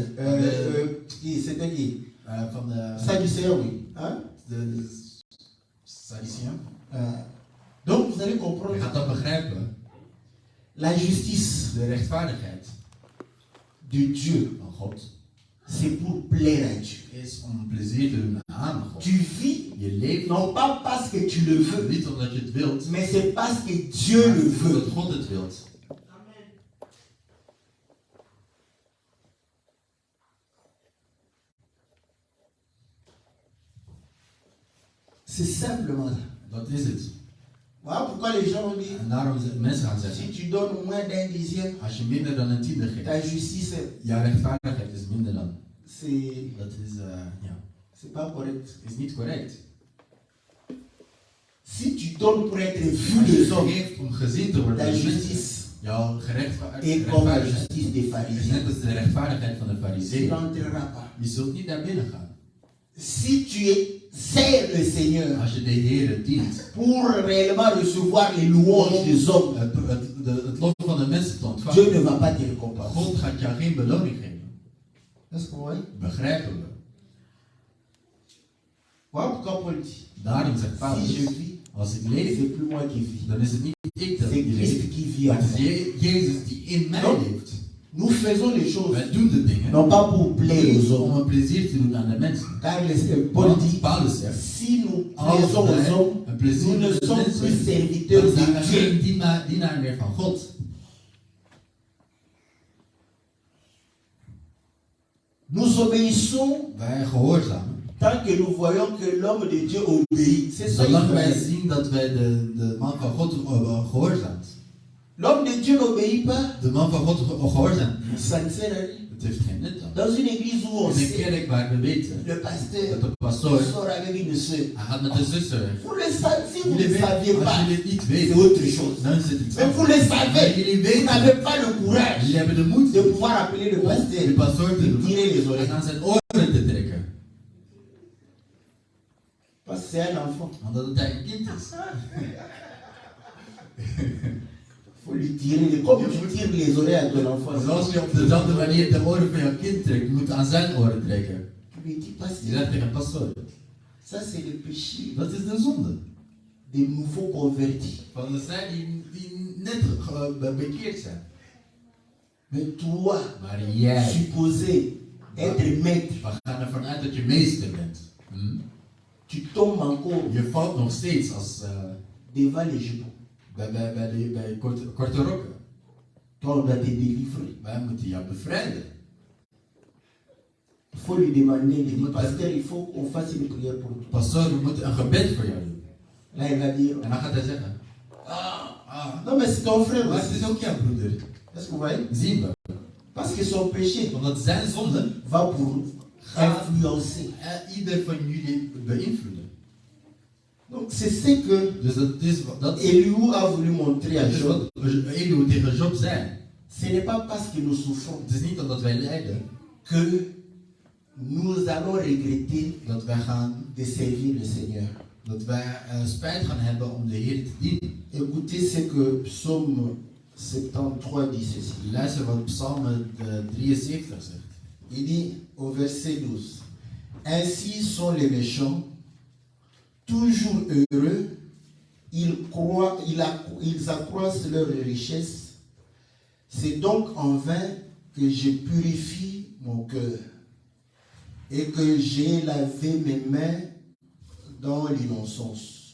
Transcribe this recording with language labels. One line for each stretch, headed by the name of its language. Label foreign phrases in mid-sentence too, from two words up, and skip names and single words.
French: C'était qui?
Dutch: van de
French: Sadducéen, oui. Hein?
Dutch: Sadduceeën.
French: Donc vous allez
Dutch: Je
French: comprendre
Dutch: gaat dat begrijpen.
French: la justice
Dutch: De rechtvaardigheid
French: de Dieu
Dutch: van God
French: c'est pour plaire à Dieu.
Dutch: is om plezier te doen aan God.
French: Tu vis
Dutch: Je leeft
French: non pas parce que tu le veux,
Dutch: niet omdat je het wilt,
French: mais c'est parce que Dieu
Dutch: maar
French: le veut.
Dutch: omdat God het wilt.
French: C'est simplement ça.
Dutch: Dat is het.
French: Voilà pourquoi les gens ont dit,
Dutch: En daarom mensen gaan zeggen,
French: si tu donnes moins d'un dixième,
Dutch: als je minder dan een tiende
French: ta
Dutch: geeft,
French: justice,
Dutch: jouw rechtvaardigheid is minder dan.
French: c'est
Dutch: Dat is, ja,
French: c'est pas correct.
Dutch: is niet correct.
French: Si tu donnes pour être vu
Dutch: Als
French: des
Dutch: je
French: hommes,
Dutch: geeft om gezien te worden
French: ta
Dutch: door mensen,
French: justice
Dutch: jouw
French: est comme la
Dutch: rechtvaardigheid
French: justice des
Dutch: is
French: pharisiens.
Dutch: net als de rechtvaardigheid van de
French: Tu
Dutch: fariseeën.
French: n'entreras pas.
Dutch: Je zult niet naar binnen gaan.
French: Si tu sers le Seigneur
Dutch: Als je de Heer dient,
French: pour réellement recevoir les louanges des hommes,
Dutch: het lof van de mensen te
French: Dieu
Dutch: ontvangen,
French: ne va pas te récompenser.
Dutch: God gaat jou geen beloning geven.
French: Est-ce que vous voyez?
Dutch: Begrijpen we.
French: Voilà pourquoi Paul dit,
Dutch: Daarom zegt Paulus,
French: si je vis,
Dutch: als ik leef,
French: c'est plus moi qui vis.
Dutch: dan is het niet ik dat
French: C'est
Dutch: leef,
French: Christ qui vit en
Dutch: maar het
French: moi.
Dutch: is Jezus die in mij
French: Non.
Dutch: leeft.
French: Nous faisons les choses
Dutch: Wij doen de dingen
French: non pas pour plaire aux
Dutch: niet om
French: hommes.
Dutch: een plezier te doen aan de mensen.
French: Car Paul
Dutch: Want
French: dit,
Dutch: Paulus zegt,
French: si nous
Dutch: als
French: plaisons aux
Dutch: wij
French: hommes,
Dutch: een plezier
French: nous ne
Dutch: doen aan de
French: sommes plus
Dutch: mensen,
French: serviteurs
Dutch: dan zijn we
French: de Dieu.
Dutch: geen dienaar meer van God.
French: Nous obéissons
Dutch: Wij gehoorzamen.
French: tant que nous voyons que l'homme de Dieu obéit. C'est ça
Dutch: Zolang wij Israël. zien dat wij de man van God gehoorzaamt.
French: L'homme de Dieu n'obéit pas.
Dutch: De man van God gehoorzaamt.
French: Ça ne sert à rien.
Dutch: Het heeft geen nut dan.
French: Dans une église où on
Dutch: In een
French: sait
Dutch: kerk waar we weten
French: le pasteur
Dutch: dat de pastoor,
French: sort avec une sœur.
Dutch: hij gaat met de zuster weg.
French: Vous le savez, si vous
Dutch: Jullie
French: ne
Dutch: weten,
French: saviez
Dutch: als
French: pas,
Dutch: jullie het niet
French: c'est
Dutch: weten,
French: autre chose.
Dutch: dan is het iets
French: Mais vous
Dutch: anders.
French: le
Dutch: Maar
French: savez,
Dutch: jullie
French: vous
Dutch: weten,
French: n'avez pas le courage
Dutch: jullie hebben de moed
French: de pouvoir appeler le
Dutch: om de
French: pasteur
Dutch: pastoor te
French: et
Dutch: doen
French: tirer les
Dutch: en
French: oreilles.
Dutch: aan zijn oren te trekken.
French: Parce que c'est un enfant.
Dutch: Omdat het een kind is.
French: Il faut lui tirer, comme tu tires les oreilles à ton enfant.
Dutch: Zoals je op dezelfde manier de oren van jouw kind trekt, je moet aan zijn oren trekken.
French: Tu lui dis,
Dutch: Je
French: pasteur,
Dutch: zegt tegen pastoor,
French: ça c'est le péché
Dutch: dat is de zonde.
French: des nouveaux convertis.
Dutch: Van de zij die net bekeerd zijn.
French: Mais toi,
Dutch: Maar jij,
French: supposé être maître,
Dutch: we gaan ervan uit dat je meester bent.
French: tu tombes encore
Dutch: Je valt nog steeds als
French: devant les genoux.
Dutch: bij korte rokken.
French: Toi, on doit te délivrer.
Dutch: Wij moeten jou bevrijden.
French: Il faut lui demander, il dit, pasteur, il faut qu'on fasse une prière pour toi.
Dutch: Pastoor, we moeten een gebed voor jou doen.
French: Là, il va dire,
Dutch: En dan gaat hij zeggen,
French: non mais c'est ton frère
Dutch: maar het
French: aussi.
Dutch: is ook jouw broeder.
French: Est-ce que vous voyez?
Dutch: Zien we.
French: Parce que son péché
Dutch: Omdat zijn zonde
French: va pour influencer.
Dutch: ieder van jullie beïnvloeden.
French: Donc c'est ce que
Dutch: Dus dat is
French: Eliou a voulu montrer à Job.
Dutch: wat Elihu tegen Job zei.
French: Ce n'est pas parce que nous souffrons
Dutch: Het is niet omdat wij lijden
French: que nous allons regretter
Dutch: dat wij gaan
French: de servir le Seigneur.
Dutch: dat wij spijt gaan hebben om de Heer te dienen.
French: Écoutez ce que Psaume 73 dit ceci.
Dutch: Luister wat Psalm 73 zegt.
French: Il dit au verset 12, ainsi sont les méchants, toujours heureux, ils accroissent leur richesse. C'est donc en vain que je purifie mon cœur et que j'ai lavé mes mains dans l'innocence.